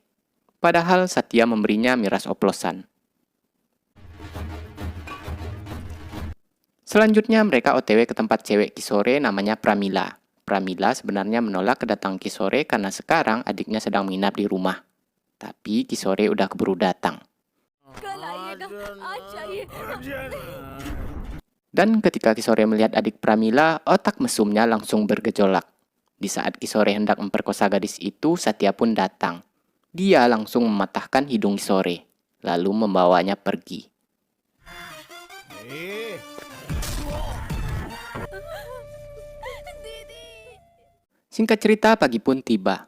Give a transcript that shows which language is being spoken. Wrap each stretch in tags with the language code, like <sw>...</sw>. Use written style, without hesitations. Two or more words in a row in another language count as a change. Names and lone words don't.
<id>Padahal Satya memberinya miras oplosan. Selanjutnya mereka OTW ke tempat cewek Kisore namanya Pramila. Pramila sebenarnya menolak kedatangan Kisore karena sekarang adiknya sedang menginap di rumah. Tapi Kisore udah keburu datang.</id> <hi>कल आइएगा आज चाहिए</hi> <id>Dan ketika Kisore melihat adik Pramila, otak mesumnya langsung bergejolak. Di saat Kisore hendak memperkosa gadis itu, Satya pun datang. Dia langsung mematahkan hidung Kisore, lalu membawanya pergi. Singkat cerita, pagi pun tiba.</id>